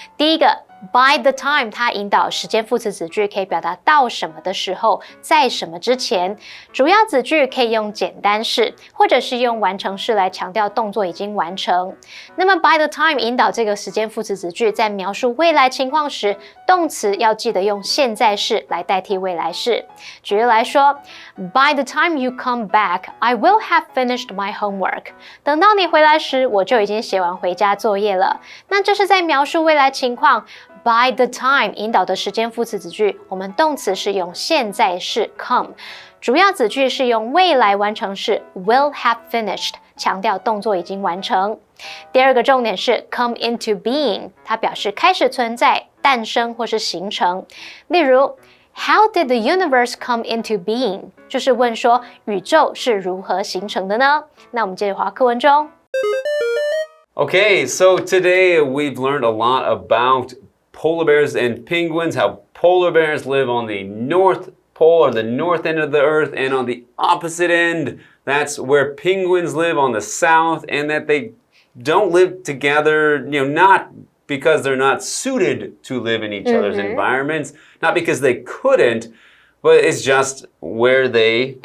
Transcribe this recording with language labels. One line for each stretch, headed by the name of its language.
Chinese: 第一个
English: by the time
Chinese: 它引导时间副词子句，可以表达到什么的时候，在什么之前。主要子句可以用简单式或者是用完成式来强调动作已经完成。那么
English: by the time
Chinese: 引导这个时间副词子句，在描述未来情况时，动词要记得用现在式来代替未来式。举例来说
English: by the time you come back, I will have finished my homework.
Chinese: 等到你回来时，我就已经写完回家作业了。那这是在描述未来情况。
English: By the time
Chinese: 引导的时间副词子句，我们动词是用现在式 come， 主要子句是用未来完成式
English: will have finished，
Chinese: 强调动作已经完成。第二个重点是
English: come into being，
Chinese: 它表示开始存在、诞生或是形成。例如
English: How did the universe come into being？
Chinese: 就是问说宇宙是如何形成的呢？那我们接着回到课文中。
English: Okay, so today we've learned a lot about polar bears and penguins, how polar bears live on the North Pole or the north end of the Earth, and on the opposite end, that's where penguins live on the south, and that they don't live together, not because they're not suited to live in each other's environments, not because they couldn't, but it's just where they